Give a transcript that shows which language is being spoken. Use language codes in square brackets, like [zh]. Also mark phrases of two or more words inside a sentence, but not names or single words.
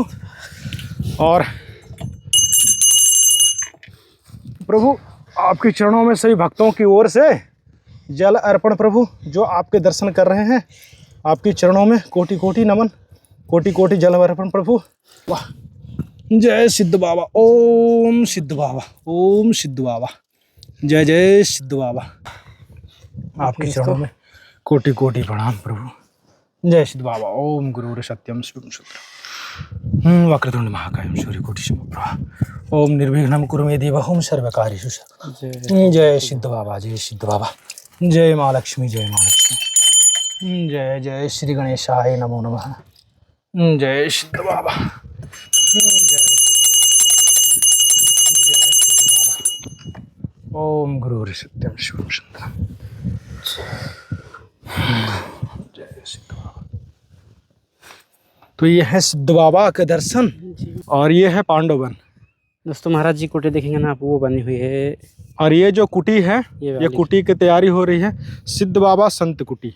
[hi] और प्रभु आपके चरणों में सभी भक्तों की ओर से जल अर्पण प्रभु, जो आपके दर्शन कर रहे हैं, आपके चरणों में कोटि कोटि नमन, कोटि कोटि जल अर्पण प्रभु। वाह। जय सिद्ध बाबा। ओम सिद्ध बाबा, ओम सिद्ध बाबा। जय जय सिद्ध बाबा। आपके चरणों में कोटि कोटि प्रणाम प्रभु। जय सिद्ध बाबा। [sa] ओम गुरुर सत्यम शिवम सुंदरम वक्रतुंड महाकायम सूर्यकोटि समप्रभा। ओम निर्विघ्नं कुरु मे देव, ओम सर्वकार्येषु सर्वदा। [hi] जय सिद्ध बाबा, जय सिद्ध बाबा। जय माँ लक्ष्मी, जय माँ लक्ष्मी। [sa] जय जय श्री गणेशाय नमो नमः। [hi] जय सिद्ध बाबा, जय सिद्ध बाबा। [sa] ओम गुरुर सत्यम शिवम सुंदरम। [hi] जय सिद्ध बाबा। तो ये है सिद्ध बाबा के दर्शन, और ये है पांडव वन। दोस्तों महाराज जी कुटी देखेंगे ना आप, वो बनी हुई है। और ये जो कुटी है, ये कुटी की तैयारी हो रही है, सिद्ध बाबा संत कुटी।